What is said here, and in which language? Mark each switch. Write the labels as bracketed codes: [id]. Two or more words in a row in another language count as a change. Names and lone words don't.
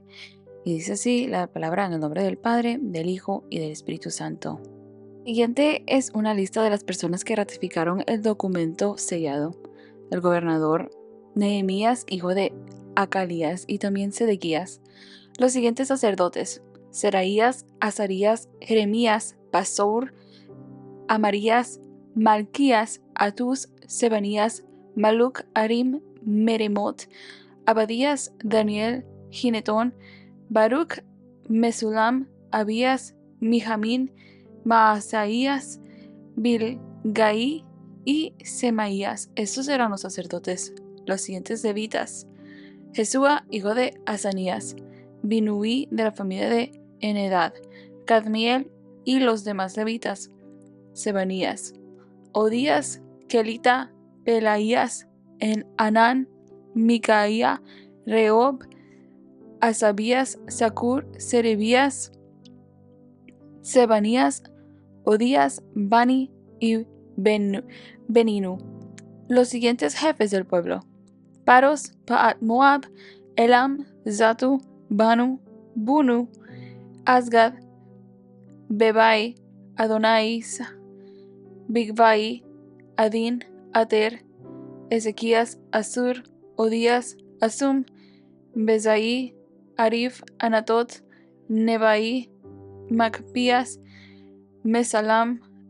[es] Y dice así la palabra en el nombre del Padre, del Hijo y del Espíritu Santo. Siguiente es una lista de las personas que ratificaron el documento sellado. El gobernador Nehemías, hijo de Acalías, y también Sedequías. Los siguientes sacerdotes: Seraías, Azarías, Jeremías, Pasur, Amarías, Malquías, Atús, Sebanías, Maluc, Arim, Meremot, Abadías, Daniel, Ginetón, Baruch, Mesulam, Abías, Mijamín, Maasaías, Bilgai y Semaías. Estos eran los sacerdotes. Los siguientes levitas: Jesúa, hijo de Azanías, Binuí, de la familia de Enedad, Cadmiel y los demás levitas: Sebanías, Odías, Kelita, Pelaías, Anán, Micaía, Rehob, Asabías, Sacur, Serebías, Sebanías, Odías, Bani y Beninu. Los siguientes jefes del pueblo: Paros, Paat Moab, Elam, Zatu, Banu, Bunu, Asgad, Bebai, Adonais, Bigvai, Adin, Ater, Ezequías, Asur, Odías, Asum, Bezai, Arif, Anatot, Nebai, Macpías, Mesalam,